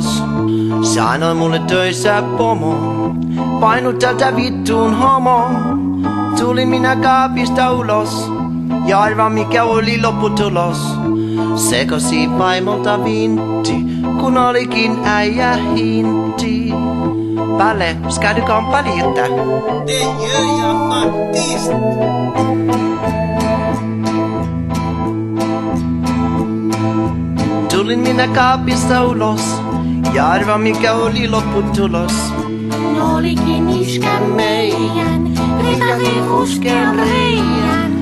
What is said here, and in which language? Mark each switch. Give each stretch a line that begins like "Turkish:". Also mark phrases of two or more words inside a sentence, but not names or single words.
Finnish: Sanoi mulle töissä pomo, painu tältä vittuun homo. Tulin minä kaapista ulos, Ja arva mikä oli lopputulos. Sekosi vaimolta vinti, kun olikin äijä hinti.
Swedish: Palle, ska du komma lite? Det gör jag faktiskt.
Finnish: Tulin minä kaapista ulos, ja arva mikä oli lopputulos. Olikin iskä meidän, rikari ruskean reijän.